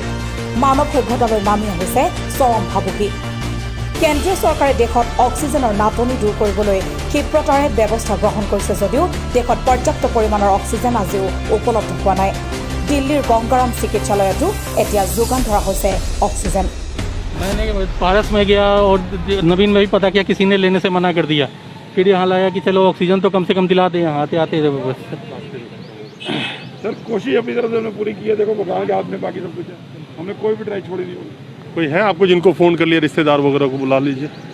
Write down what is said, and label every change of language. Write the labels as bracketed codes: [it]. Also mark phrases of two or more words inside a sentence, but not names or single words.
[as] মানৱ সভ্যতালৈ নামি আহিছে চৰম ভাবুকি। কেন্দ্ৰীয় চৰকাৰে দেশত অক্সিজেনৰ নাটনি দূৰ কৰিবলৈ ক্ষীপ্ৰতাৰে ব্যৱস্থা গ্ৰহণ কৰিছে যদিও দেশত পৰ্যাপ্ত পৰিমাণৰ অক্সিজেন আজিও উপলব্ধ হোৱা নাই। দিল্লীৰ গংগাৰাম চিকিৎসালয়তো এতিয়া যোগান ধৰা হৈছে অক্সিজেন। [hi] मैंने पारस में गया और नवीन में भी पता किया, किसी ने लेने से मना कर दिया। फिर यहाँ लाया कि चलो ऑक्सीजन तो कम से कम दिला दें। यहाँ आते आते बस सर कोशिश अपनी तरफ से हमने पूरी की है। देखो भगवान के हाथ में बाकी सब कुछ है, हमने कोई भी ट्राई छोड़ी नहीं। कोई है आपको जिनको फ़ोन कर लिया, रिश्तेदार वगैरह को बुला लीजिए।